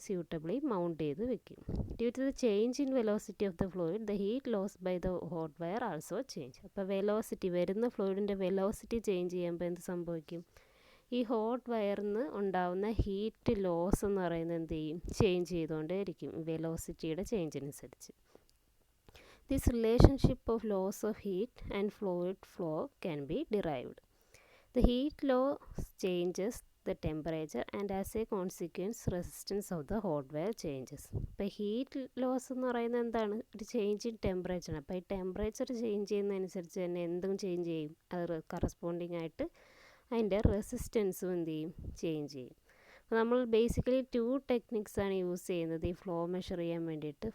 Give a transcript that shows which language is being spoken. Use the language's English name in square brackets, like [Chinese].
[Malayalam] Suitably mount ചെയ്ത് വെക്കും. [English] Due to the change in velocity of the fluid the heat loss by the hot wire also change. [Malayalam] അപ്പോൾ velocity, വരുന്ന ഫ്ലൂയിഡിൻ്റെ velocity change ചെയ്യുമ്പോൾ എന്ത് സംഭവിക്കും? ഈ ഹോട്ട് വയറിന്ന് ഉണ്ടാവുന്ന ഹീറ്റ് ലോസ് എന്ന് പറയുന്നത് എന്ത് ചെയ്യും? Change ചെയ്തുകൊണ്ടേയിരിക്കും വെലോസിറ്റിയുടെ ചേഞ്ചിനനുസരിച്ച്. [English] This relationship of loss of heat and fluid flow can be derived. The heat loss changes the temperature and as a consequence resistance of the hot wire changes. [Malayalam] അപ്പോൾ heat loss എന്ന് പറയുന്നത് എന്താണ്? ഒരു change in temperature. അപ്പോൾ ഈ temperature change ചെയ്യുന്നതനുസരിച്ച് തന്നെ എന്തും change ചെയ്യും, അത് കറസ്പോണ്ടിങ് ആയിട്ട് അതിൻ്റെ റെസിസ്റ്റൻസും എന്ത് ചെയ്യും? ചേഞ്ച് ചെയ്യും. അപ്പോൾ നമ്മൾ ബേസിക്കലി 2 ടെക്നിക്സ് ആണ് യൂസ് ചെയ്യുന്നത് ഈ ഫ്ലോ മെഷർ ചെയ്യാൻ വേണ്ടിയിട്ട്.